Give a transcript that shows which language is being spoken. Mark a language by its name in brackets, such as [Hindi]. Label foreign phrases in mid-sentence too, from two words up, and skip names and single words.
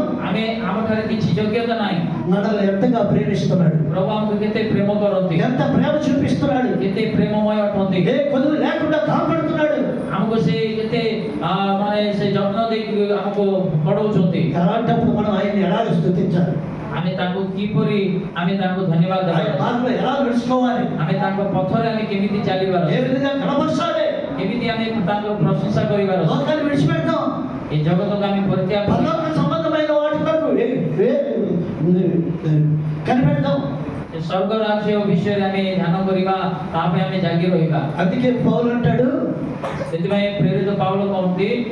[Odia] ଆମେ ଆମଠାରେ କିଛି ଯୋଗ୍ୟତା ନାହିଁ। [Telugu] మనల్ని ఎంతగా ప్రేమిస్తున్నాడు, [Odia] ପ୍ରଭୁ ଆମକୁ କେତେ ପ୍ରେମ କରନ୍ତି, [Telugu] ఎంత ప్రేమ చూపిస్తున్నాడు, [Odia] କେତେ ପ୍ରେମମୟ ଅଟନ୍ତି। [Telugu] ఏ కొదువు లేకుండా కాపాడుతున్నాడు। [Odia] ଆମକୁ ସେ କେତେ ମାନେ ସେ ଯତ୍ନ ଦେଇକି ଆମକୁ ପଢଉଛନ୍ତି। [Telugu] అలాంటప్పుడు మనం ఆయన్ని ఎలాగ స్తుతించాలి, [Odia] ଆମେ ତାଙ୍କୁ କିପରି ଆମେ ତାଙ୍କୁ ଧନ୍ୟବାଦ [Telugu] ఆయన [Odia] ଦେବା, [Telugu] మార్గంలో ఎలా నడుచుకోవాలి, [Odia] ଆମେ ତାଙ୍କ ପଥରେ ଆମେ କେମିତି ଚାଲିବାର, [Telugu] ఏ విధంగా కనబరచాలి। [Odia] କେମିତି ଆମେ ତାଙ୍କର ପ୍ରଶଂସା କରିବାର, [Telugu] లోకాన్ని విడిచిపెడతాం, [Odia] ଏ జగତକୁ ଆମେ ପରିତ୍ୟାଗ କରି [Telugu] పరలోక సంబంధమైన వాటి వరకు కనిపెడతాం। [Odia] ସେ ସ୍ୱର୍ଗ ରାଜ୍ୟ ବିଷୟରେ ଆମେ ଧ୍ୟାନ କରିବା, ତା ପାଇଁ ଆମେ ଜାଗି ରହିବା। [Telugu] అందుకే పౌలు అంటాడు, [Odia] ସେଥିପାଇଁ ପ୍ରେରିତ ପାଉଲ କହନ୍ତି,